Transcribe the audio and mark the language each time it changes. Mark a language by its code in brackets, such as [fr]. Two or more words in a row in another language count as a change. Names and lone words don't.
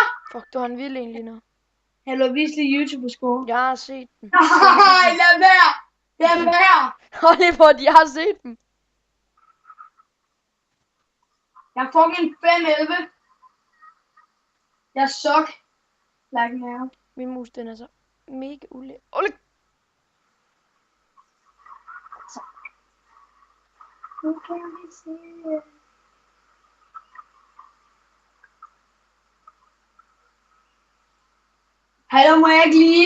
[da] Fuck, du har en vild en lige nu. Hallo, vis lige YouTube score. Jeg har set den. Nej, lad være! Lad være! Hold lige på, at jeg har set dem. Jeg er fucking 5-11. [en] Jeg suck. Like now. [da] Min mus, den er så mega Olle! Nu kan vi se. Hallo, må jeg ikke lige?